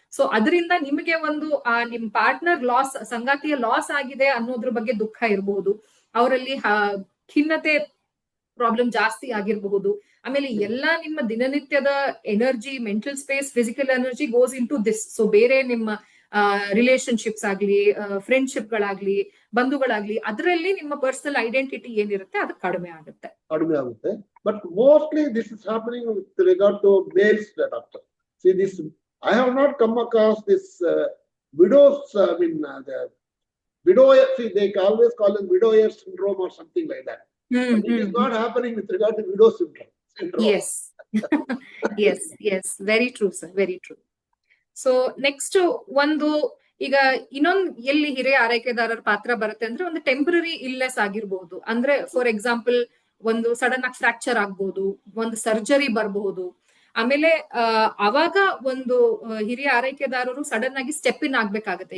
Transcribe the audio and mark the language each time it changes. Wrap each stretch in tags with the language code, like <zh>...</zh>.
<kn>So ಅದರಿಂದ ನಿಮಗೆ ಒಂದು ನಿಮ್ ಪಾರ್ಟ್ನರ್ ಸಂಗಾತಿಯ ಲಾಸ್ ಆಗಿದೆ ಅನ್ನೋದ್ರ ಬಗ್ಗೆ ದುಃಖ ಇರಬಹುದು, ಅವರಲ್ಲಿ ಖಿನ್ನತೆ ಪ್ರಾಬ್ಲಮ್ ಜಾಸ್ತಿ ಆಗಿರಬಹುದು. ಆಮೇಲೆ ಎಲ್ಲಾ ನಿಮ್ಮ ದಿನನಿತ್ಯದ energy, mental space, physical energy</kn> <en>Goes into this.</en> <kn>So ಬೇರೆ ನಿಮ್ಮ ರಿಲೇಶನ್ಶಿಪ್ಸ್ ಆಗ್ಲಿ, ಫ್ರೆಂಡ್ಶಿಪ್ಗಳಾಗ್ಲಿ, ಬಂಧುಗಳಾಗ್ಲಿ, ಅದರಲ್ಲಿ ನಿಮ್ಮ ಪರ್ಸನಲ್ ಐಡೆಂಟಿಟಿ ಏನಿರುತ್ತೆ ಅದು ಕಡಿಮೆ ಆಗುತ್ತೆ.</kn> <en>But mostly this is happening with regard to males, doctor. See, this I have not come across this widows. The widower. See, they always call it widower syndrome or something like that. But it is not happening with regard to widow syndrome. Yes. Yes. Very true, sir. Very true.</en> <kn>So next ಒಂದು ಈಗ ಇನ್ನೊಂದು ಎಲ್ಲಿ ಹಿರಿಯ ಆರೈಕೆದಾರರ ಪಾತ್ರ ಬರುತ್ತೆ ಅಂದ್ರೆ ಒಂದು temporary illness ಆಗಿರ್ಬಹುದು. ಅಂದ್ರೆ ಫಾರ್ ಎಕ್ಸಾಂಪಲ್ ಒಂದು ಸಡನ್ ಆಗಿ ಫ್ರಾಕ್ಚರ್ ಆಗ್ಬಹುದು, ಒಂದು ಸರ್ಜರಿ ಬರಬಹುದು. ಆಮೇಲೆ ಅವಾಗ ಒಂದು ಹಿರಿಯ ಆರೈಕೆದಾರರು ಸಡನ್ ಆಗಿ ಸ್ಟೆಪ್ ಇನ್ ಆಗ್ಬೇಕಾಗತ್ತೆ.</kn>